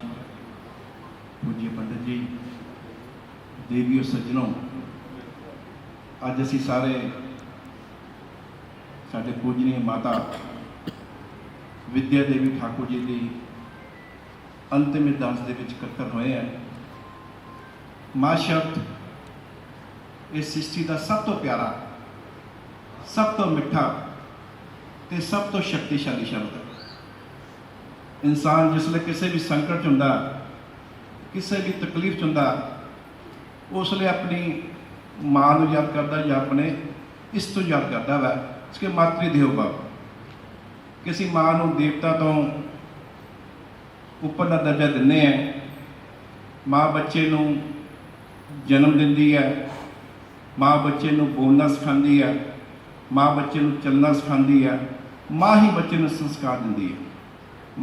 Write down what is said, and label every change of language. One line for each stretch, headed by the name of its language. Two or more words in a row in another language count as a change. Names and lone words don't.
Hindi: पूज्य पंडित जी, देवियों सज्जनों,
Punjabi: ਅੱਜ ਅਸੀ ਸਾਰੇ ਸਾਡੇ ਪੂਜਨੀਯ ਮਾਤਾ ਵਿਦਿਆ ਦੇਵੀ ਠਾਕੁਰ ਜੀ ਕੀ ਅੰਤਿਮ ਅਰਦਾਸ ਦੇ ਵਿਚ ਇਕੱਠੇ ਹੋਏ ਹੈਂ। ਮਾਂ ਸ਼ਬਦ
Hindi: इस सृष्टि का
Punjabi: ਸਭ ਤੋਂ ਪਿਆਰਾ, ਸਭ ਤੋਂ ਮਿੱਠਾ ਤੇ ਸਭ ਤੋਂ ਸ਼ਕਤੀਸ਼ਾਲੀ ਸ਼ਬਦ ਹੈ। ਇਨਸਾਨ ਜਿਸਲੇ ਕਿਸੀ ਭੀ ਸੰਕਟ ਚ ਹੁੰਦਾ, ਕਿਸੀ ਭੀ ਤਕਲੀਫ ਚ ਹੁੰਦਾ, ਉਸਲੇ ਅਪਨੀ ਮਾਂ ਨੂੰ ਯਾਦ ਕਰਦਾ ਯਾ ਅਪਨੇ ਇਸ ਤੋਂ ਯਾਦ ਕਰਦਾ ਵਾ।
Sanskrit: इसके मातृ देवो भव,
Punjabi: ਕਿਸੀ ਮਾਂ ਨੂੰ ਦੇਵਤਾ ਤੋਂ ਉੱਪਰ ਕਾ ਦਰਜਾ ਦਿੰਦੇ ਹੈਂ। ਮਾਂ ਬੱਚੇ ਨੂੰ ਜਨਮ ਦਿੰਦੀ ਹੈ, ਮਾਂ ਬੱਚੇ ਨੂੰ ਬੋਲਣਾ
Hindi: सिखाती है,
Punjabi: ਮਾਂ ਬੱਚੇ ਨੂੰ ਚੱਲਣਾ
Hindi: सिखाती है,
Punjabi: ਮਾਂ ਹੀ ਬੱਚੇ ਨੂੰ ਸੰਸਕਾਰ ਦਿੰਦੀ ਹੈ।